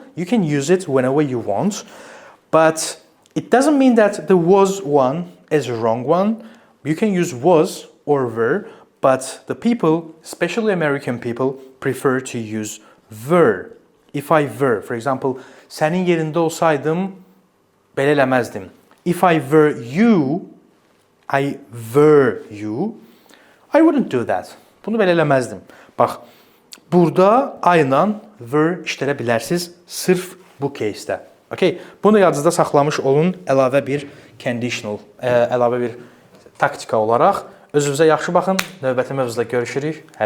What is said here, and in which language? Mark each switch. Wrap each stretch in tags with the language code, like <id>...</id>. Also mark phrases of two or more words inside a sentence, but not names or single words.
<en>You can use it whenever you want, but it doesn't mean that the was one is a wrong one. You can use was or were, but the people, especially American people, prefer to use were. If I were, for example,</en> <az>sənin yerində olsaydım, belə eləməzdim.</az> <en>If I were you, I wouldn't do that.</en> <az>Bunu belə eləməzdim. Bax, burada I ilə were işlədə bilərsiniz sırf bu case'də. Okay? Bunu yadınızda saxlamış olun əlavə bir conditional, əlavə bir taktika olaraq. Özünüzə yaxşı baxın. Növbəti mövzuda görüşürük.</az>